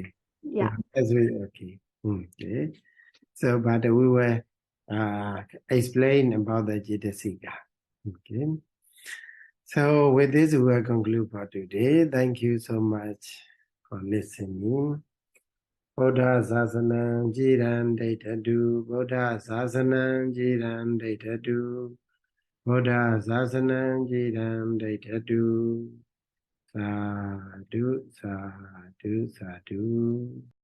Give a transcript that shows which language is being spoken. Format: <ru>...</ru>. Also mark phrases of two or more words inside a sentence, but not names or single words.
<en>Yeah. That's really okay. Okay. So, but we will explain about the Cittasika. Okay. So with this, we will conclude for today. Thank you so much for listening.</en> <pi>Buddha Sasanam Jiran Daitadu. Buddha Sasanam Jiran Daitadu. Buddha Sasanam Jiran Daitadu. Sadhu, sadhu, sadhu.</pi>